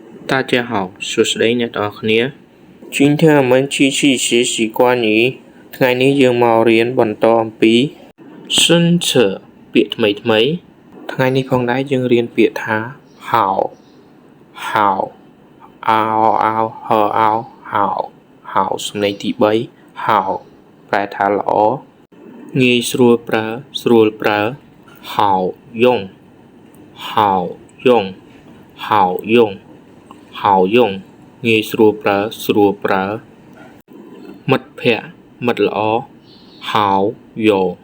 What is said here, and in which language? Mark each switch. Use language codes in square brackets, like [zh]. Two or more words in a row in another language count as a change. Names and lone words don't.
[zh] 大家好，我是雷 [km] អ្នកទាំងអស់គ្នា [zh] 今天我们继续学习关于 [km] ថ្ងៃនេះយើងមករៀនបន្តអំពី [zh] 生词 [km] ពាក្យថ្មីថ្ងៃនេះផងដែរយើងរៀនពាក្យថាហៅអោ ហៅសំឡេងទី3ហៅប្រែថាល្អងាយស្រួលប្រើ [zh] 好用好用 [km] ងាយស្រួលប្រើមិត្តភក្តិមិត្តល្អហៅយោ